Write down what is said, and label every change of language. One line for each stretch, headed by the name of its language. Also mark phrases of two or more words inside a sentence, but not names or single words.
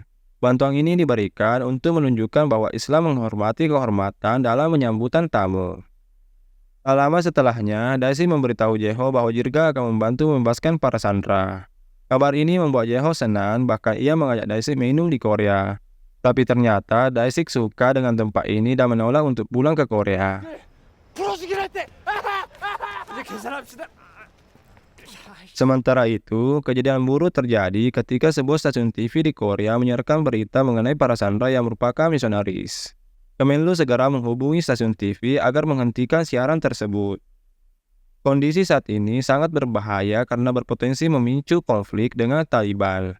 Indonesian: Bantuan ini diberikan untuk menunjukkan bahwa Islam menghormati kehormatan dalam menyambutan tamu. Tak lama setelahnya, Daisik memberitahu Jeho bahwa Jirga akan membantu membebaskan para sandera. Kabar ini membuat Jeho senang, bahkan ia mengajak Daisik minum di Korea. Tapi ternyata Daisik suka dengan tempat ini dan menolak untuk pulang ke Korea.
Korean: 풀어주기로 했대. 이제 계산합시다.
Indonesian: Sementara itu, kejadian buruk terjadi ketika sebuah stasiun TV di Korea menyiarkan berita mengenai para sandera yang merupakan misionaris. Kemenlu segera menghubungi stasiun TV agar menghentikan siaran tersebut. Kondisi saat ini sangat berbahaya karena berpotensi memicu konflik dengan Taliban.